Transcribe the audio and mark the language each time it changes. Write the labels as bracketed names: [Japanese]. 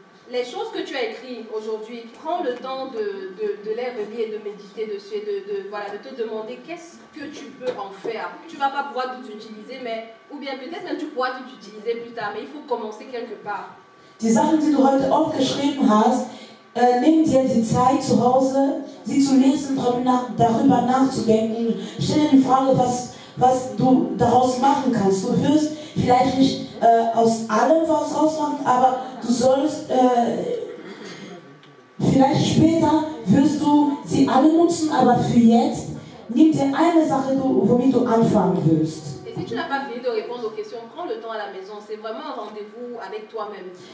[French] Les choses que tu as écrites aujourd'hui, prends le temps de les relire et de méditer dessus et voilà, de te demander qu'est-ce que tu peux en faire. Tu ne vas pas pouvoir tout utiliser, mais, ou bien peut-être même tu pourras tout utiliser plus tard, mais il faut commencer quelque part. [German] Die Sachen, die du heute aufgeschrieben hast, nimm dir die Zeit zu Hause, sie zu lesen, darüber nachzudenken. Stell dir die Frage, was du daraus machen kannst. Du wirst vielleicht nicht aus allem was rausmachen, aber du sollst, vielleicht später wirst du sie alle nutzen, aber für jetzt, nimm dir eine Sache, womit du anfangen wirst. [French] Et si tu n'as pas fini de répondre aux questions, prends le temps à la maison. C'est vraiment un rendez-vous avec toi-même.